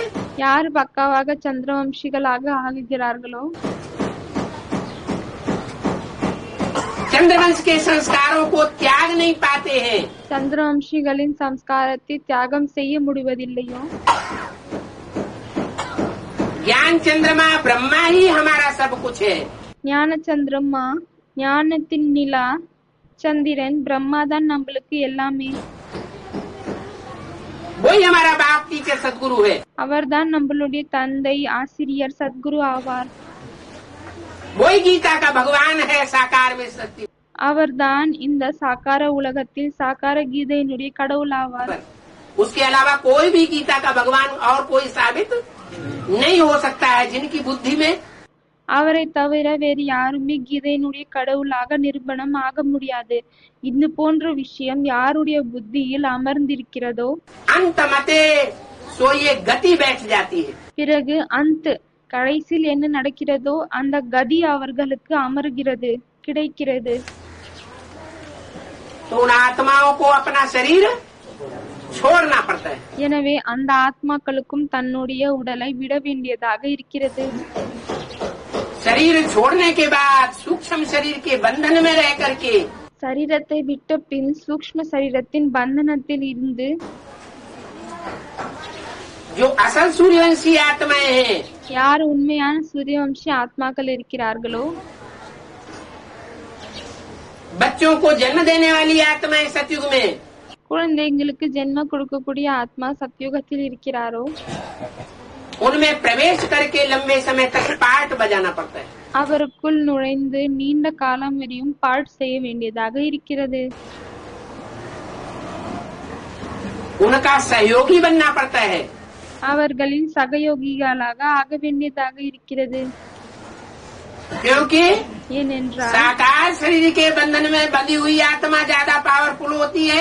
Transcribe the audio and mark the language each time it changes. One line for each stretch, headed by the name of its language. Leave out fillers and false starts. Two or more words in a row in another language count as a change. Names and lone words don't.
Tamil: யார் பக்காவாக சந்திரவம்சிகளாக ஆகுகிறார்களோ
Hindi: चंद्रवंश के संस्कारों को त्याग नहीं पाते हैं।
Tamil: சந்திரவம்சிகளின் சம்ஸ்காரத்தை தியாகம் செய்ய முடிவதில்லையோ
Hindi: ज्ञान चंद्रमा ब्रह्मा ही हमारा सब कुछ है।
Tamil: ஞான சந்திரம்மா, ஞானத்தின் நிலா சந்திரன் பிரம்மா தான் நம்மளுக்கு எல்லாமே.
Hindi: वही हमारा बाप टीचर सदगुरु है।
Tamil: அவர்தான் நம்மளுடைய தந்தை, ஆசிரியர், சத்குரு ஆவார்.
Hindi: वही गीता का भगवान है साकार में सत्य।
Tamil: அவர்தான் இந்த சாக்கார உலகத்தில் சாக்கார கீதையினுடைய கடவுள் ஆவார்.
Hindi: उसके अलावा कोई भी गीता का भगवान और कोई साबित नहीं हो सकता है जिनकी बुद्धि में
Tamil: அவரை தவிர வேறு யாருமே கீதையினுடைய கடவுளாக நிரூபணம் ஆக முடியாது. இது போன்ற விஷயம் யாருடைய புத்தியில் அமர்ந்திருக்கிறதோ
Hindi: अंत मते सो ये गति बैठ जाती है।
Tamil: பிறகு அந்த கடைசியில் என்ன நடக்கிறதோ அந்த கதி அவர்களுக்கு அமர்கிறது, கிடைக்கிறது.
Hindi: तो उन आत्माओं को अपना शरीर छोड़ना पड़ता है।
Tamil: எனவே அந்த ஆத்மாக்களுக்கும் தன்னுடைய உடலை விட வேண்டியதாக இருக்கிறது.
Hindi: शरीर छोड़ने के बाद सूक्ष्म शरीर के बंधन में रह करके
Tamil: சரீரத்தை விட்ட பின் சூக்ஷ்ம சரீரத்தின் பந்தனத்தில் இருந்து
Hindi: जो असल सूर्यवंशी आत्माएं हैं
Tamil: யார் உண்மையான சூரியவம்சி ஆத்மாக்கள் இருக்கிறார்களோ
Hindi: बच्चों को जन्म देने वाली आत्माएं सतयुग में
Tamil: குழந்தைங்களுக்கு ஜென்ம கொடுக்கக்கூடிய ஆத்மா சத்யுகத்தில் இருக்கிறாரோ
Hindi: उनमें प्रवेश करके लंबे समय तक पार्ट बजाना पड़ता है।
Tamil: அவருக்குள் நுழைந்து நீண்ட காலம் வரையும் பாட் செய்ய வேண்டியதாக இருக்கிறது.
Hindi: उनका सहयोगी बनना पड़ता है।
Tamil: அவர்களின் சகயோகிகளாக ஆக வேண்டியதாக இருக்கிறது.
Hindi: क्योंकि
Tamil: ஏனென்றால்
Hindi: साकार शरीर के बंधन में बंधी हुई आत्मा ज्यादा पावरफुल होती है